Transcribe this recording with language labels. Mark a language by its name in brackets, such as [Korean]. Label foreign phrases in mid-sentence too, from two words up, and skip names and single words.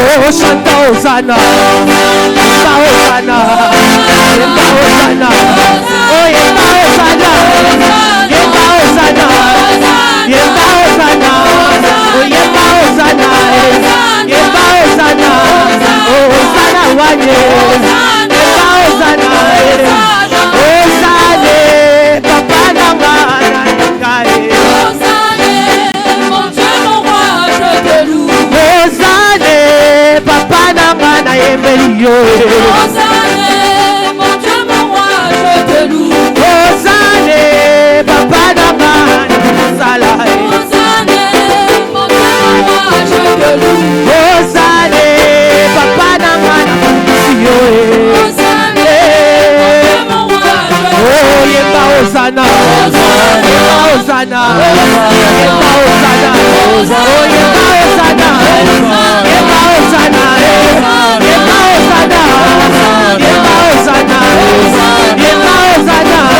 [Lingala] chanta Hosanna. Yemba Hosanna. Yemba Hosanna. Oh, Yemba Hosanna. Yemba Hosanna. Yemba Hosanna. Oh, Yemba Hosanna. Yemba Hosanna. Oh, Hosanna wanye. Yemba Hosanna. Hosanna. Papa nanga nangae. Papa nanga na yembelio. Hosanna, [French] mon Dieu, mon roi, je te loue. [Lingala] Hosanna, papa nanga na sala. Hosanna, [French] mon Dieu, mon roi, je te loue. [Lingala] Hosanna, papa nanga na sio. Hosanna, [French] mon Dieu, mon roi, je te loue. Oh, [Lingala] yemba Hosanna. Yemba Hosanna. Yemba Hosanna. Oh, yemba Hosanna. Yemba Hosanna. Yemba Hosanna. Yemba Hosanna. Yemba Hosanna.